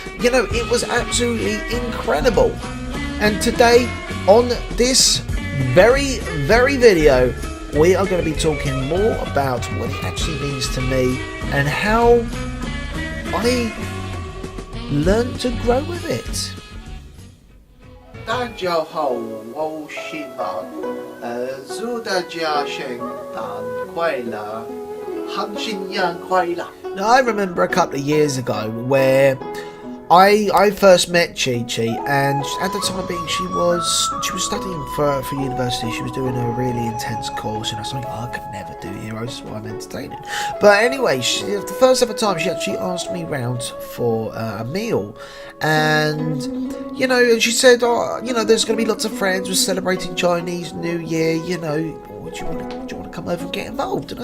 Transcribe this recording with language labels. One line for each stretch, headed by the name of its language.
English: You know, it was absolutely incredible. And today, on this very video, we are going to be talking more about what it actually means to me and how I learn to grow with it.
Chinese: 大家好，我是马，祝大家圣诞快乐，新年快乐.
English: Now I remember a couple of years ago where I first met Chi-Chi, and at the time being she was studying for university. She was doing a really intense course, and I was like, I could never do heroes, that's why I'm entertaining. But anyway, the first ever time she actually asked me round for a meal, and you know, she said, oh, you know, there's going to be lots of friends, we're celebrating Chinese New Year, you know, do you want to come over and get involved?